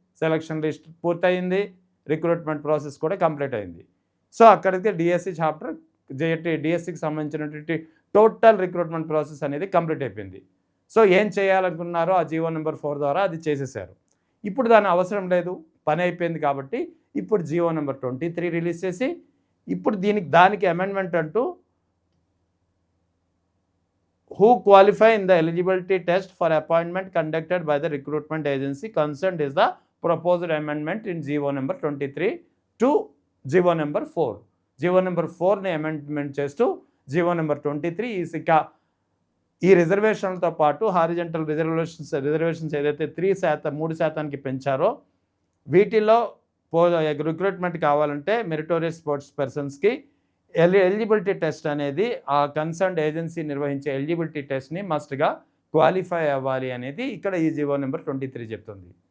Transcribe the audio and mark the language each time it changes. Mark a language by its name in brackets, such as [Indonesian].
[Telugu] Selection list పూర్తయింది. Recruitment process కూడా complete అయింది. సో అక్కడికి డిఎస్సి చాప్టర్ డిఎస్సికి సంబంధించినటువంటి టోటల్ రిక్రూట్మెంట్ ప్రాసెస్ అనేది కంప్లీట్ అయిపోయింది. సో ఏం చేయాలనుకున్నారో ఆ జీవో నెంబర్ 4 ద్వారా అది చేసేసారు. ఇప్పుడు దాని అవసరం లేదు, పని అయిపోయింది. కాబట్టి ఇప్పుడు జీవో నెంబర్ 23 రిలీజ్ చేసి ఇప్పుడు దానికి అమెండ్మెంట్ అంటూ [English] who qualify in the eligibility test for appointment conducted by the recruitment agency concerned is the proposed amendment in GO number 23 to GO number 4. [Telugu] GO number 4ని amendment చేస్తూ GO number 23 ఈ రిజర్వేషన్లతో పాటు horizontal reservations ఏదైతే 3%కి పెంచారో వీటిలో recruitment కావాలంటే meritorious sports పర్సన్స్కి eligibility test అనేది ఆ concerned agency నిర్వహించే ఎలిజిబిలిటీ టెస్ట్ని మస్ట్గా క్వాలిఫై అవ్వాలి అనేది ఇక్కడ ఈ జీవో నెంబర్ 23 చెప్తుంది.